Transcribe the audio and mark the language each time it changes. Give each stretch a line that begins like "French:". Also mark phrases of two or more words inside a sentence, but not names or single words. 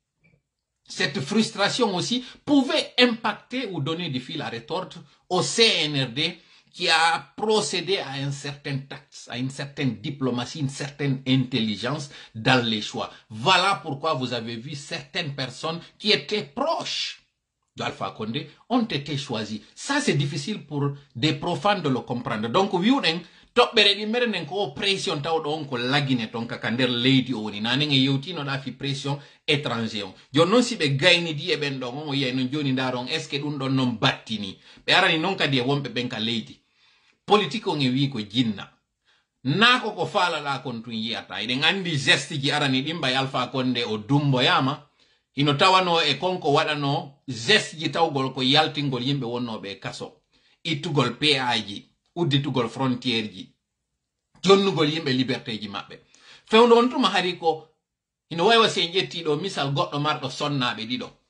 French: Cette frustration aussi pouvait impacter ou donner du fil à retordre au CNRD qui a procédé à un certain tact, à une certaine diplomatie, une certaine intelligence dans les choix. Voilà pourquoi vous avez vu certaines personnes qui étaient proches d'Alpha Condé ont été choisies. Ça, c'est difficile pour des profanes de le comprendre. Donc,
Fula: toɓɓere ɗi mbeɗenen ko pression tawɗo on ko lagine ton kaka nder leydi o woni nanen e yewtinoɗa fi
French: pression étranger
Fula: on joni noon si ɓe gaynidi e ɓen ɗon on o yiyay noon joni ndaron
French: est ce que
Fula: ɗum ɗon noon battini ɓe arani noon kadi e wonɓe ɓen ka leydi politique on e wi ko jinna naako ko faalaɗa kon tun yiyata eɗen andi geste ji arani ɗin ɓay Alpha Condé o dumboyama hino tawano e konko waɗano geste ji tawgol ko yaltingol yimɓe wonnoɓe kaso ittugol PA ji udditugol frontière ji jonnugol yimɓe liberté ji maɓɓe fewndo on tuma hari ko ino waywa sen ƴettiɗo misal goɗɗo marɗo sonnaɓe ɗiɗo